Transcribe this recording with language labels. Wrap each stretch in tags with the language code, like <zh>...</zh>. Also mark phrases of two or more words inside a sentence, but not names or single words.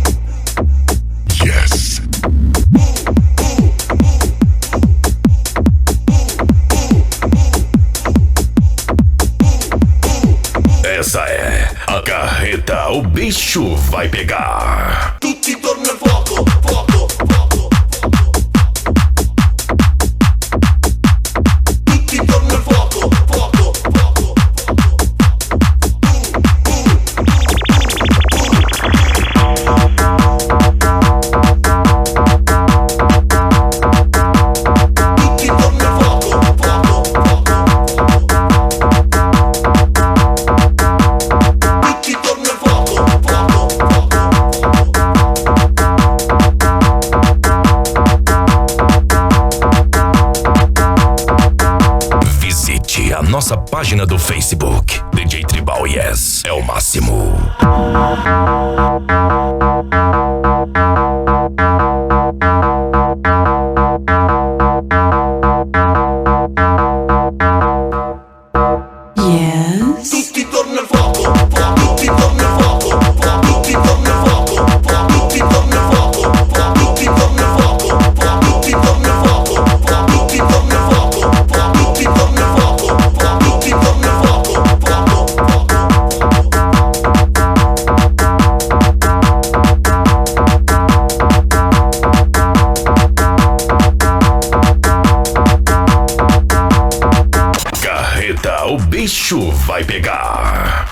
<pt>Yes. Essa é a carreta, o bicho vai pegar.</pt> <it>Tutti torna al fuoco, fuoco, fuoco. Tutti torna al fuoco, fuoco, fuoco. Tutti torna al fuoco, fuoco, fuoco. Tutti torna al fuoco, fuoco, fuoco.</it> <pt>Visite a nossa página do Facebook. DJ Tribal Yes é o máximo. Yes.</pt> <it>Tutti torna al fuoco, fuoco. Tutti torna al fuoco, fuoco. Tutti torna al fuoco, fuoco. Tutti torna al fuoco, fuoco. Tutti torna al fuoco, fuoco. Tutti torna al fuoco, fuoco. Tutti torna al fuoco, fuoco. Tutti torna al fuoco, fuoco. Tutti torna al fuoco, fuoco,</it> <pt>Carreta, o bicho vai pegar.</pt>